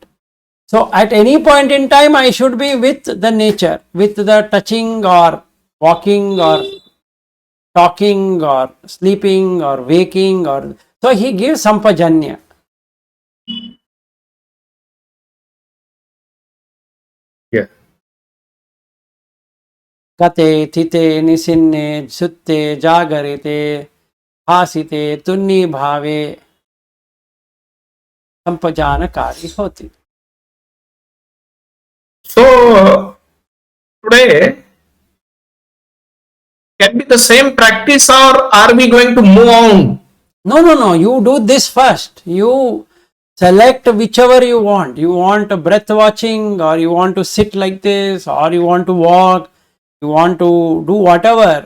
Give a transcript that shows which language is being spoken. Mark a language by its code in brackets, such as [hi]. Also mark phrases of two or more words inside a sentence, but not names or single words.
[en] So at any point in time, I should be with the nature, with the touching or walking or talking or sleeping or waking, or so he gives sampajanya. Yeah. Kate, [pi] thite, nisinne, sutte, jagarite, hasite, tunni bhave, sampajanakari hoti. [en] So today can be the same practice, or are we going to move on? No. You do this first. You select whichever you want. You want a breath watching, or you want to sit like this, or you want to walk, you want to do whatever.